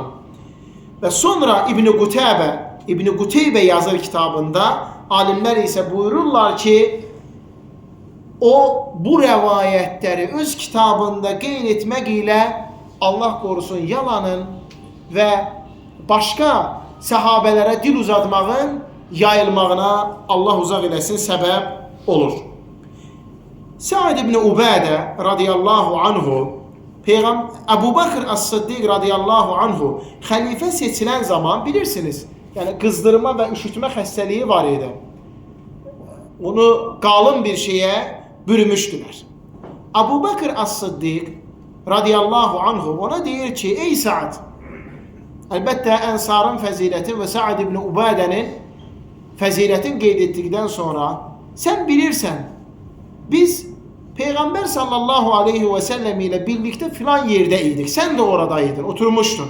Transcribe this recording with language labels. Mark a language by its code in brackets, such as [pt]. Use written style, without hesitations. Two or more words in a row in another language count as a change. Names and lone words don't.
[az] Və sonra İbn Quteybə yazır kitabında, alimlər isə buyururlar ki, o bu rəvayətləri öz kitabında qeyd etmək ilə Allah qorusun yalanın və başqa səhabələrə dil uzatmağın yayılmağına Allah uzaq eləsin səbəb olur. Sa'd ibn Ubadə [ar] رضي الله عنه, [az] Əbu Bakr As-Siddiq [ar] رضي الله عنه [az] xəlifə seçilən zaman bilirsiniz, yəni qızdırma və üşütmə xəstəliyi var idi. Onu qalın bir şeyə bürümüşdülər. Əbu Bakr As-Siddiq [ar] رضي الله عنه [az] ona deyir ki, ey Sa'd, əlbəttə Ənsarın fəziləti və Sa'd ibn Ubadənin fəzilətin qeyd etdikdən sonra sən bilirsən, biz Peyğəmbər [ar] صلى الله عليه وسلم [az] ilə birlikdə filan yerdə idik, sən də oradaydın, oturmuşdun.